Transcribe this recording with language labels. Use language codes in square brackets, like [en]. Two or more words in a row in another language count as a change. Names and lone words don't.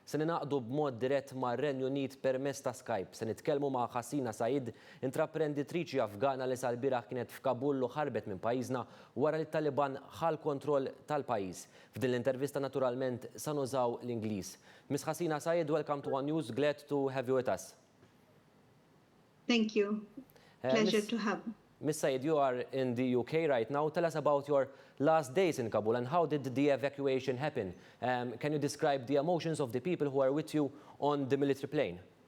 [mt] Se ninaqdu b'mod dirett mar-Renju Unit permezz ta' Skype. Se nitkellmu ma' Ħassina Said, intraprenditriċi Afgana li sal-bieraħ kienet f'Kabul u ħarbet minn pajjiżna wara li t-Taliban ħal kontroll tal-pajjiż. F'din l-intervista naturalment se nużaw l-Ingliż. [en] Miss Ħassina Said, welcome to One News. Glad to have you with us. Thank you. Pleasure to have me. Miss Said, you are in the UK right now. Tell us about your last days in Kabul and how did the evacuation happen? Can you describe the emotions of the people who are with you on the military plane?